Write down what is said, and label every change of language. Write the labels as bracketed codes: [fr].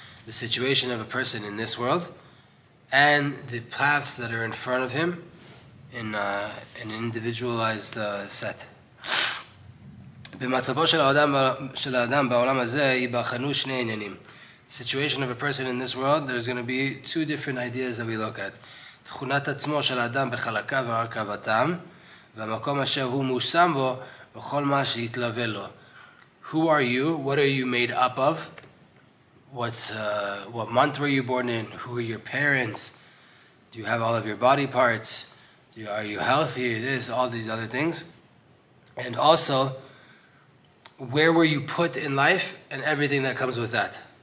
[en] The situation of a person in this world, and the paths that are in front of him in an individualized set. [he] "B'matzavo shel Adam ba'olam hazeh yibachanu shnei inyanim." [en] The situation of a person in this world, there's going to be two different ideas that we look at. [he] תכונת עצמו של האדם בחלקיו והרכבתם, והמקום אשר הוא מושם בו, בכל מה שהתלווה לו. [en] Who are you? What are you made up of? What month were you born in? Who are your parents? Do you have all of your body parts? Are you healthy? This, all these other things. And also, where were you put in life and everything that comes with that?